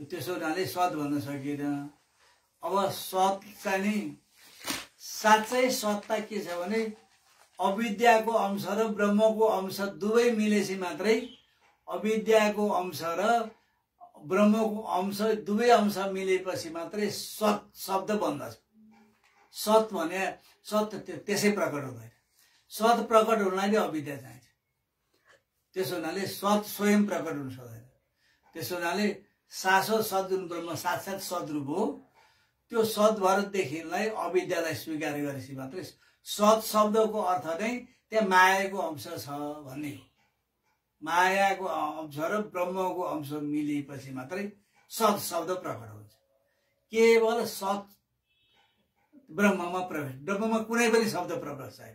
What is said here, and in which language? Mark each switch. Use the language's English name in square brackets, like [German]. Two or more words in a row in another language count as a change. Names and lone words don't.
[Nepali] त्यसो हुनाले सद भन्न सकिएन। अब सत चाहिँ नि साँच्चै सत्ता के छ भने अविद्याको अंश र ब्रह्मको अंश दुवै मिलेपछि मात्रै, अविद्याको अंश र ब्रह्मको अंश दुवै अंश मिलेपछि मात्रै सत शब्द बन्दछ। सत भने सत त्यसै प्रकट हुँदैन, सत प्रकट हुनलाई अविद्या चाहिन्छ। त्यसो हुनाले सत स्वयं प्रकट हुन सक्दैन। त्यसो हुनाले शाश्वत सद्रूप ब्रह्म साक्षात् सद्रूप हो। त्यो सद्भरदेखिलाई अविद्यालाई स्वीकार गरेपछि मात्रै सत शब्दको अर्थ नै त्यहाँ मायाको अंश छ भन्ने हो। मायाको अंश र ब्रह्मको अंश मिलेपछि मात्रै सत शब्द प्रकट हुन्छ। केवल सत ब्रह्ममा प्रवेश, ब्रह्ममा कुनै पनि शब्द प्रवेश छैन।